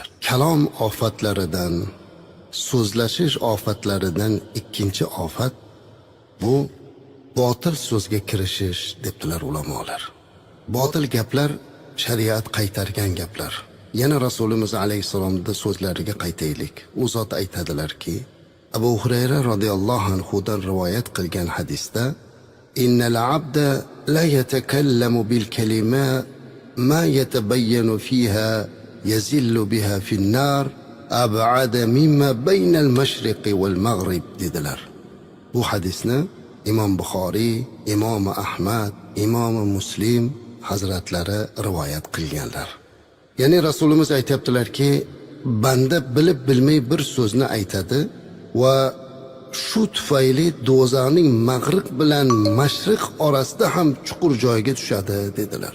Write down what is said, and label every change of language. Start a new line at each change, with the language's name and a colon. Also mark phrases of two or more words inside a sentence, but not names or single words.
Uzbek: Kalom ofatlaridan, so'zlashish ofatlaridan ikkinchi ofat bu botil so'zga kirishish debdilar ulamolar. Botil gaplar shariat qaytargan gaplar. Yana Rasulimiz alayhisalomda so'zlariga qaytaylik. U zot aytadilarki, Abu Hurayra
Arabic: رضي الله عنه
Uzbek: dan rivoyat qilgan hadisda:
Arabic: "إن العبد ليتكلم بالكلمة ما يتبين فيها يزل بها في النار أبعد مما بين المشرق والمغرب"
Uzbek: dedilar. Bu hadisni Imom Buxoriy, Imom Ahmad, Imom Muslim hazratlari rivoyat qilganlar. Ya'ni Rasulimiz aytibdilarki, banda bilib bilmay bir so'zni aytadi va shu tufayli do'zaxning mag'rib bilan mashriq orasida ham chuqur joyga tushadi dedilar.